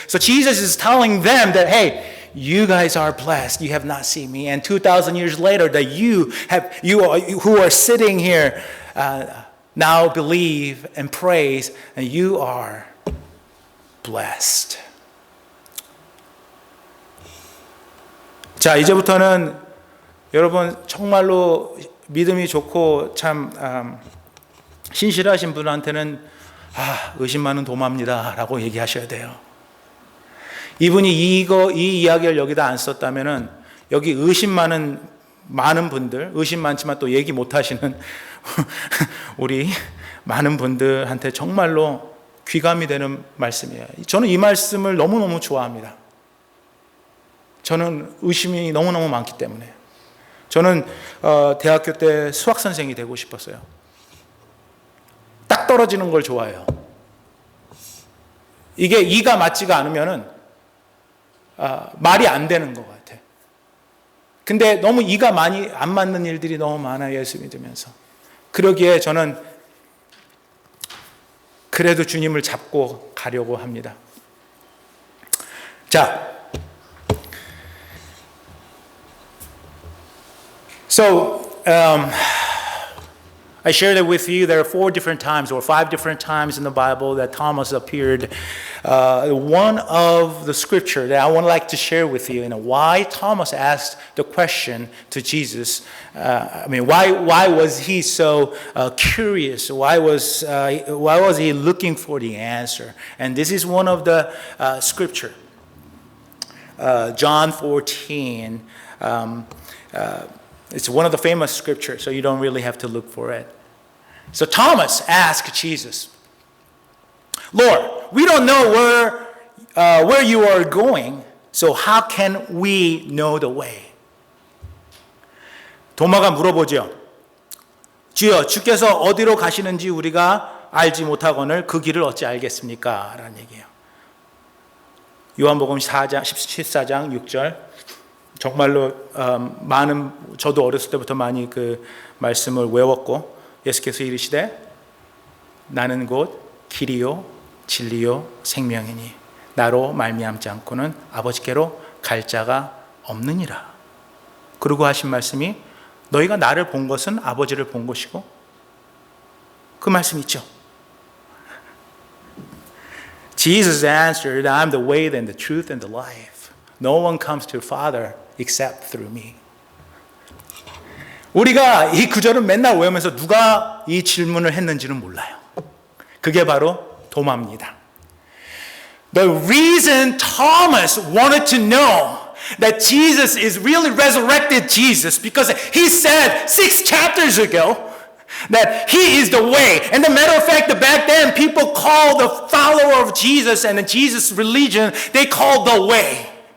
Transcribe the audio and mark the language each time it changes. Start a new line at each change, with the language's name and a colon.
English: So Jesus is telling them that, hey, you guys are blessed. You have not seen me. And 2,000 years later, that you who are sitting here now believe and praise, and you are blessed.
Korean: 자, 이제부터는 여러분 정말로 믿음이 좋고 참 신실하신 분한테는 의심 많은 도마입니다라고 얘기하셔야 돼요. 이분이 이 이야기를 여기다 안 썼다면은 여기 의심 많은 많은 분들, 의심 많지만 또 얘기 못 하시는 우리 많은 분들한테 정말로 귀감이 되는 말씀이에요. 저는 이 말씀을 너무너무 좋아합니다. 저는 의심이 너무너무 많기 때문에. 저는 대학교 때 수학 선생이 되고 싶었어요. 딱 떨어지는 걸 좋아해요. 이게 이가 맞지가 않으면은 말이 안 되는 것 같아. 근데 너무 이가 많이 안 맞는 일들이 너무 많아요. 예수 믿으면서. 그러기에 저는 그래도 주님을 잡고 가려고 합니다.
English: 자, so I shared it with you. There are 4 different times or 5 different times in the Bible that Thomas appeared. One of the scripture that I would like to share with you, why Thomas asked the question to Jesus. Why was he so curious? Why was he looking for the answer? And this is one of the scripture. John 14. It's one of the famous scriptures, so you don't really have to look for it. So Thomas asked Jesus, Lord, we don't know where you are going, so how can we know the way?
Korean: 도마가 물어보죠. 주여, 주께서 어디로 가시는지 우리가 알지 못하거늘 그 길을 어찌 알겠습니까? 라는 얘기예요. 요한복음 14장 6절. 정말로 저도 어렸을 때부터 많이 그 말씀을 외웠고, 예수께서 이르시되 나는 곧 길이요 진리요 생명이니 나로 말미암지 않고는 아버지께로 갈 자가 없느니라. 그리고 하신 말씀이 너희가 나를 본 것은 아버지를 본 것이고, 그 말씀 있죠.
English: Jesus answered, I'm the way and the truth and the life. No one comes to the Father except through me.
Korean: 우리가 이 구절은 맨날 외우면서 누가 이 질문을 했는지는 몰라요. 그게 바로 도마입니다.
English: The reason Thomas wanted to know that Jesus is really resurrected Jesus, because he said 6 chapters ago that he is the way. And the matter of fact, back then people called the follower of Jesus and the Jesus religion, they called the way.